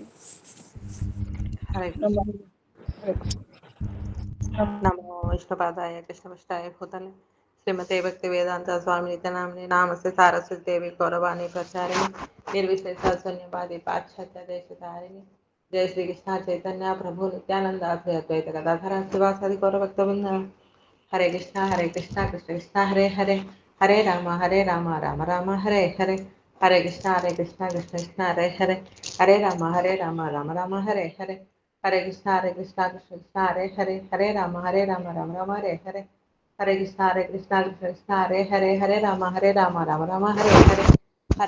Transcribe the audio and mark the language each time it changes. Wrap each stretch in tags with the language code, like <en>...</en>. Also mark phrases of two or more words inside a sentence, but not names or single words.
<sa>హరే నమో విష్ణుపాదాయ కృష్ణమిష్టాయ భూతలే శ్రీమతే భక్తి వేదాంత స్వామి నిత్యనామిని నామస్తే సారస్వతి దేవి గౌరవాణి ప్రచారిణి నిర్విశేష శూన్యవాది పాశ్చాత్య దేశధారిణి జయ శ్రీకృష్ణ చైతన్య ప్రభు నిత్యానంద శ్రీ అద్వైత గదాధర శివాసాది గౌరభక్త బృంద. హరే కృష్ణ కృష్ణ కృష్ణ హరే హరే హరే రామ రామ రామ హరే హరే హరే కృష్ణ కృష్ణ కృష్ణ హరే హరే హరే రామ రామ రామ హరే హరే హరే కృష్ణ కృష్ణ కృష్ణ హరే హరే హరే రామ రామ రామ హరే హరే హరే కృష్ణ కృష్ణ కృష్ణ హరే హరే హరే రామ రామ రామ హరే హరే హరే</sa>